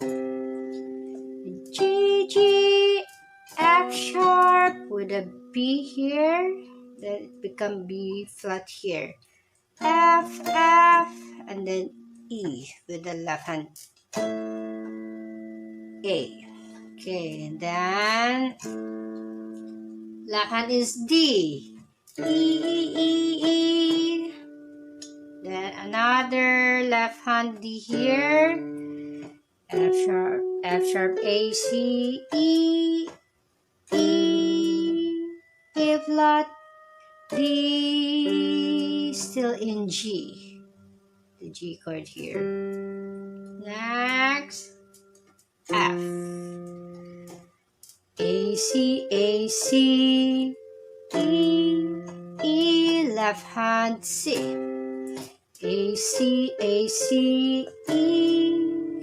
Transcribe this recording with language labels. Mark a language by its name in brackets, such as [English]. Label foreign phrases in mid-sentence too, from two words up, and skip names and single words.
[English] G, G, F sharp with a B here. Then it become B flat here. F, F, and then E with the left hand. A. Okay, and then left hand is D. E, E, E, E. Then another left hand D here. F sharp, A, C, E, E. E flat, D, still in G. The G chord here. Next, F. A, C, A, C, E, E. Left hand C. A, C, A, C, E.